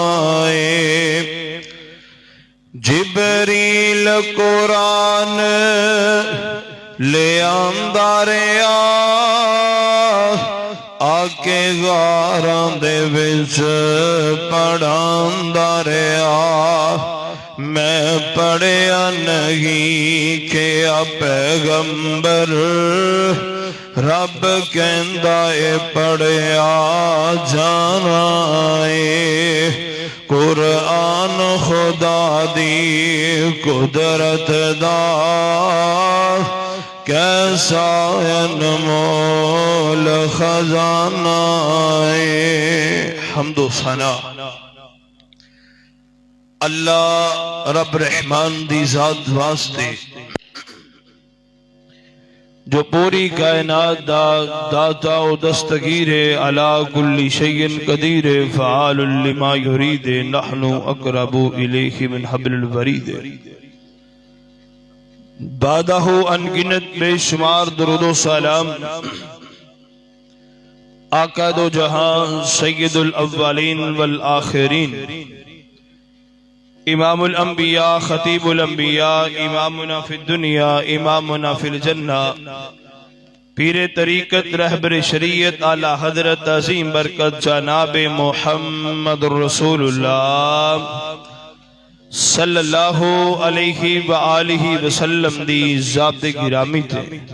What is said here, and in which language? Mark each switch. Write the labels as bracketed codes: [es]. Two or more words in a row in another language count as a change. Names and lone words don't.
[pa] جبریل قرآن لے آندا رہیا آکے غاراں دے وچ پڑھاندا رہیا میں پڑھیا نہیں کیا پیغمبر رب کہندا اے پڑھیا جانا اے قرآن خدا دی قدرت دا کیسا انمول خزانہ اے. حمد و ثنا اللہ رب رحمان دی ذات واسطے جو پوری کائنات دا داتا و دستگیر [ar] علی کل شیء قدیر فعال لما یرید نحن اقرب الیہ من حبل الورید. [pa] بعدہ انگنت بے شمار درود و سلام آقا دو جہاں [ar] سید الاولین والآخرین امام الانبیاء خطیب الانبیاء امامنا فی الدنیا امامنا فی الجنہ [pa] پیر طریقت رہبر شریعت اعلی حضرت عظیم برکت جناب محمد رسول اللہ [ar] صلی اللہ علیہ وآلہ وسلم [pa] دی ذات گرامی تھے.